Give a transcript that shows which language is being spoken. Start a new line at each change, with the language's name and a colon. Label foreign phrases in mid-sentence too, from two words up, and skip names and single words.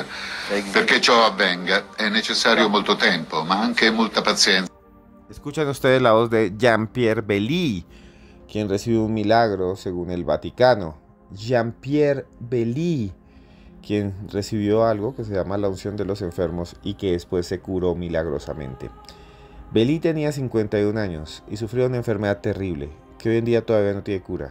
Italian: Perché ciò avvenga è necessario molto tempo, ma anche molta pazienza.
Spanish: Escuchan ustedes la voz de Jean-Pierre Belly, quien recibió un milagro según el Vaticano. Jean-Pierre Belly, quien recibió algo que se llama la unción de los enfermos y que después se curó milagrosamente. Belly tenía 51 años y sufrió una enfermedad terrible que hoy en día todavía no tiene cura.